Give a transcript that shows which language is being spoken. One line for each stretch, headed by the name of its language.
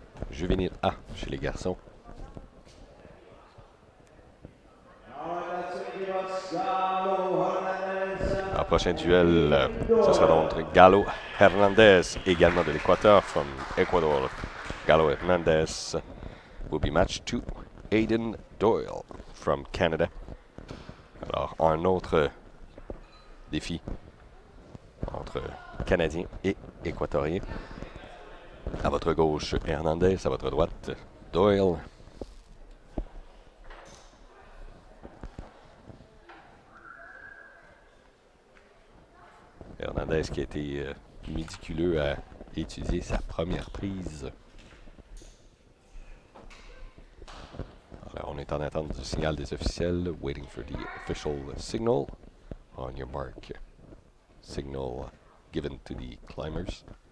French: Juvénile A chez les garçons. En prochain duel, ce sera donc Galo Hernandez, également de l'Équateur,
English: from Ecuador. Galo Hernandez will be matched to Aiden Doyle from Canada.
French: Alors, un autre défi entre Canadiens et Équatoriens. À votre gauche, Hernandez. À votre droite, Doyle. Hernandez qui a été méticuleux à étudier sa première prise. Alors, on est en attente du signal des officiels.
English: Waiting for the official signal. On your mark. Signal given to the climbers.